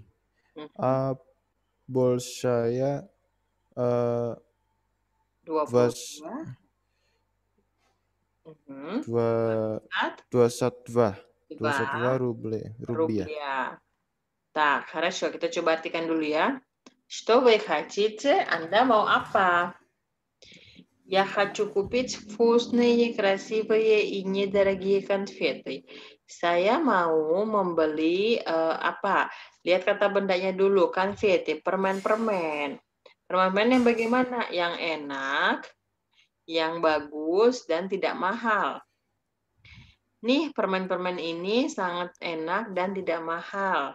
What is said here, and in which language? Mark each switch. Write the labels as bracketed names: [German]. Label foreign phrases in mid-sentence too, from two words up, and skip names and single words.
[Russian] А большая 22 рубля. Tak, хорошо. [Indonesian] Kita coba artikan dulu ya. [Russian] Что вы хотите? [Indonesian] Anda mau apa? [Russian] Я хочу купить вкусные, красивые и недорогие конфеты. [Indonesian] Saya mau membeli apa? Lihat kata bendanya dulu. Konfeti, permen-permen. Permen-permen yang bagaimana? Yang enak, yang bagus, dan tidak mahal. Nih, permen-permen ini sangat enak dan tidak mahal.